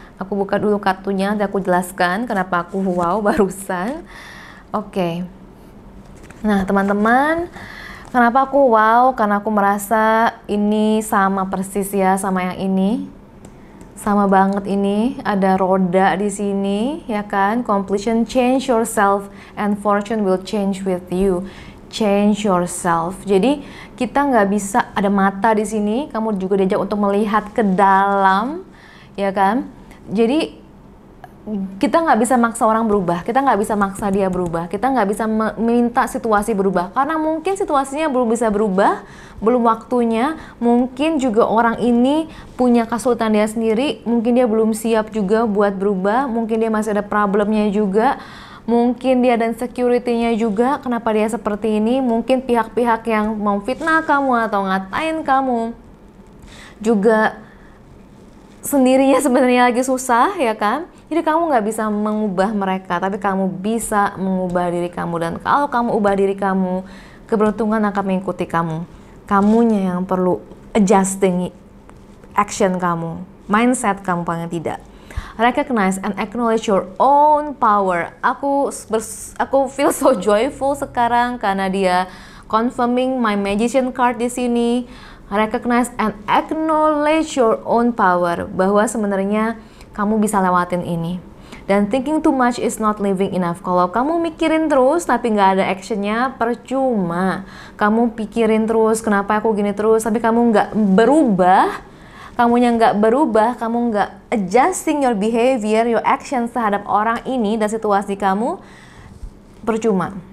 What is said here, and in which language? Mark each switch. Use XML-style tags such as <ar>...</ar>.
<id>Aku buka dulu kartunya, nanti aku jelaskan kenapa aku wow barusan. Oke. Nah, teman-teman, kenapa aku wow? Karena aku merasa ini sama persis ya sama yang ini. Sama banget ini, ada roda di sini, ya kan?</id> <en>Completion, change yourself and fortune will change with you. Change yourself.</en> <id>Jadi kita nggak bisa, ada mata di sini, kamu juga diajak untuk melihat ke dalam, ya kan? Jadi kita nggak bisa maksa orang berubah, kita nggak bisa maksa dia berubah, kita nggak bisa meminta situasi berubah, karena mungkin situasinya belum bisa berubah, belum waktunya, mungkin juga orang ini punya kesulitan dia sendiri, mungkin dia belum siap juga buat berubah, mungkin dia masih ada problemnya juga, mungkin dia dan security-nya juga, kenapa dia seperti ini, mungkin pihak-pihak yang mau fitnah kamu atau ngatain kamu juga sendirinya sebenarnya lagi susah, ya kan? Jadi kamu nggak bisa mengubah mereka, tapi kamu bisa mengubah diri kamu. Dan kalau kamu ubah diri kamu, keberuntungan akan mengikuti kamu. Kamunya yang perlu</id> <en>adjusting action</en> <id>kamu, mindset kamu paling tidak.</id> <en>Recognize and acknowledge your own power. Aku feel so joyful</en> <id>sekarang karena dia</id> <en>confirming my magician card</en> <id>di sini.</id> <en>Recognize and acknowledge your own power,</en> <id>bahwa sebenarnya kamu bisa lewatin ini.</id> <en>Dan thinking too much is not living enough.</en> <id>Kalau kamu mikirin terus tapi nggak ada actionnya, percuma. Kamu pikirin terus, kenapa aku gini terus, tapi kamu nggak berubah, kamunya nggak berubah, kamu nggak</id> <en>adjusting your behavior, your actions</en> <id>terhadap orang ini dan situasi kamu, percuma.</id>